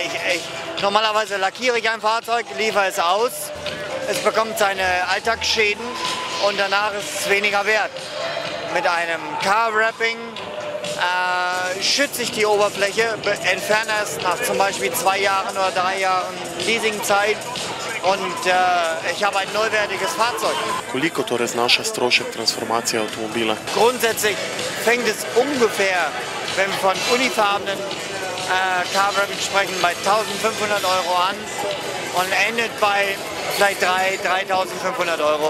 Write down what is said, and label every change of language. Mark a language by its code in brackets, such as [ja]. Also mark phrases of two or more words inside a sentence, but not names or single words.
[de] Normalerweise lackiere ich ein Fahrzeug, liefere es aus, es bekommt seine Alltagsschäden und danach ist es weniger wert. Mit einem Car-Wrapping schütze ich die Oberfläche, entferne es nach zum Beispiel 2 Jahren oder 3 Jahren Leasingzeit und ich habe ein neuwertiges Fahrzeug. [sl] Koliko torej znaša strošek transformacije automobila? [de] Grundsätzlich fängt es ungefähr, wenn wir von unifarbenen Car-Wrapping sprechen, bei 1.500 € an und endet bei vielleicht 3.000, 3.500 €.